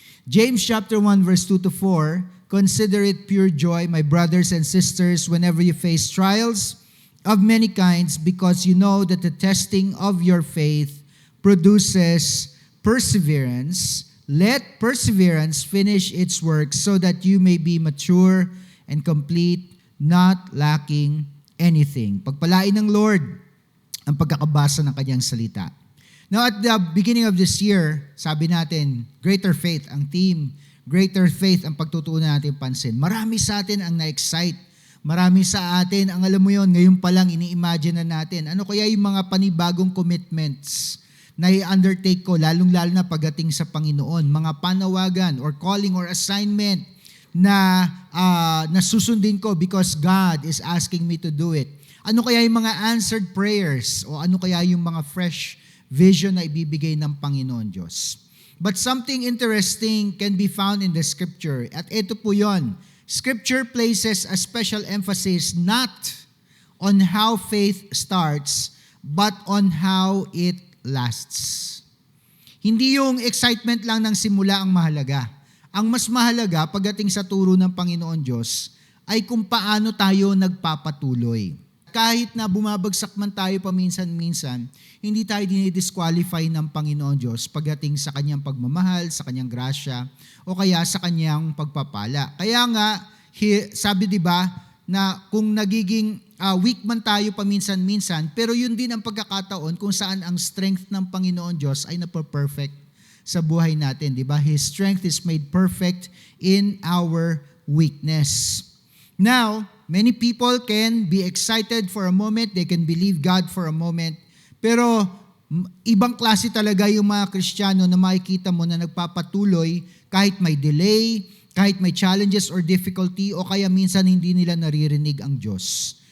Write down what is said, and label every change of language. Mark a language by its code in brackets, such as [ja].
[en] James chapter 1 verse 2 to 4, consider it pure joy, my brothers and sisters, whenever you face trials of many kinds, because you know that the testing of your faith produces perseverance. Let perseverance finish its work so that you may be mature and complete, not lacking anything. [tl] Pagpalain ng Lord ang pagkakabasa ng kanyang salita. [en] Now at the beginning of this year, [tl] sabi natin, [en] greater faith ang theme, greater faith [tl] ang pagtutuunan natin pansin. Marami sa atin ang na-excite. Marami sa atin ang alam mo yon, ngayon pa lang ini-imagine na natin. Ano kaya yung mga panibagong commitments na i-undertake ko, lalong-lalo na pagdating sa Panginoon, mga panawagan [en] or calling or assignment [tl] na nasusundin ko [en] because God is asking me to do it. [tl] Ano kaya yung mga answered prayers o ano kaya yung mga fresh vision na ibibigay ng Panginoon Diyos. [en] But something interesting can be found in the Scripture. [tl] At ito po yon. [en] Scripture places a special emphasis not on how faith starts, but on how it lasts. [tl] Hindi yung excitement lang ng simula ang mahalaga. Ang mas mahalaga pagdating sa turo ng Panginoon Diyos ay kung paano tayo nagpapatuloy. Kahit na bumabagsak man tayo paminsan-minsan, hindi tayo dinidisqualify ng Panginoon Diyos pagdating sa kanyang pagmamahal, sa kanyang grasya, o kaya sa kanyang pagpapala. Kaya nga, sabi diba, na kung nagiging weak man tayo paminsan-minsan, pero yun din ang pagkakataon kung saan ang strength ng Panginoon Diyos ay napaperfect sa buhay natin. Diba? [en] His strength is made perfect in our weakness. Now, many people can be excited for a moment, [tl] they can believe God for a moment, pero ibang klase talaga yung mga Kristiyano na makikita mo na nagpapatuloy kahit may delay, kahit may challenges or difficulty, o kaya minsan hindi nila naririnig ang Diyos.